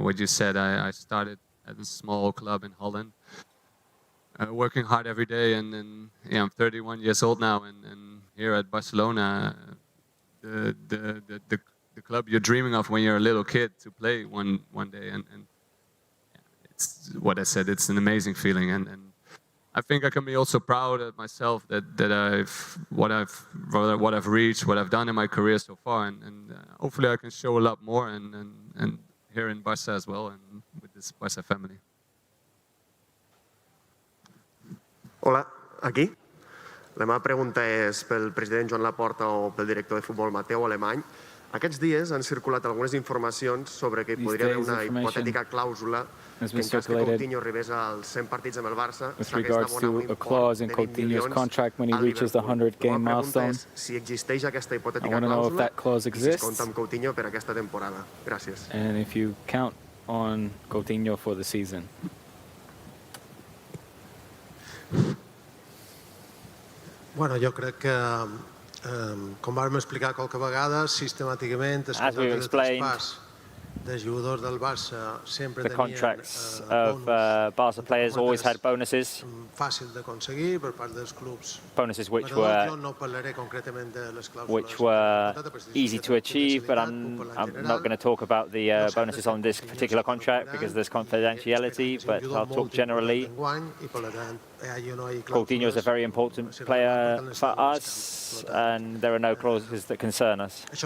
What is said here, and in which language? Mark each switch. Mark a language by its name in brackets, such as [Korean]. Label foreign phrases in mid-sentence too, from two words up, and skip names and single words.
[English] What you said, I started at a small club in Holland, working hard every day, and yeah, I'm 31 years old now, and here at Barcelona, the club you're dreaming of when you're a little kid to play one day, and it's what I said. It's an amazing feeling, and I think I can be also proud of myself that what I've reached, what I've done in my career so far, and hopefully I can show a lot more, and here in Barça as well, and with this Barça family. [Catalan] Hola, aquí. La meva pregunta és pel president Joan Laporta o pel director de futbol Mateu Alemany. Aquests dies han circulat algunes informacions sobre que hi podria haver una hipotètica clàusula que en cas que Coutinho arribés als 100 partits amb el Barça s'hagués d'abonar un import de 20 milions al Liverpool. La pregunta és si existeix aquesta hipotètica clàusula i si es compta amb Coutinho per aquesta temporada. Gràcies. [English] And if you count on Coutinho for the season. [Catalan] Bueno, jo crec que com vam explicar qualque vegada, sistemàticament es contracte de traspàs de jugadors del Barça sempre [English] the contracts of Barca players always had bonuses. [Catalan] Fàcil d'aconseguir per part dels clubs. [English] Bonuses which [Catalan] no parlaré concretament de les [English] clàusules easy to achieve, but I'm not going to talk about the bonuses on this particular contract because there's confidentiality, but I'll talk generally. Coutinho is a very important player for us, and there are no clauses that concern us.